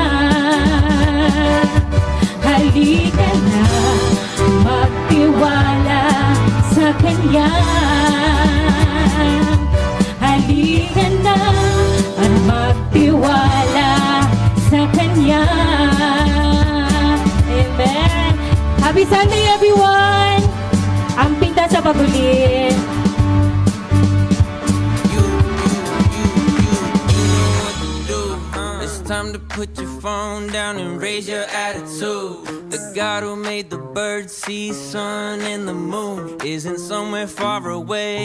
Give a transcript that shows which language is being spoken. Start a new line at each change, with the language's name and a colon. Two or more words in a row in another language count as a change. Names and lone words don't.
Filipino: Halika na, magtiwala sa Kanya. Halika na, at magtiwala sa Kanya.
English: Amen. Happy Sunday, everyone!
Filipino: Ang pinta sa pagulin.
English: It's time to put your phone down and raise your attitude. The God who made the birds, sea, sun, and the moon isn't somewhere far away.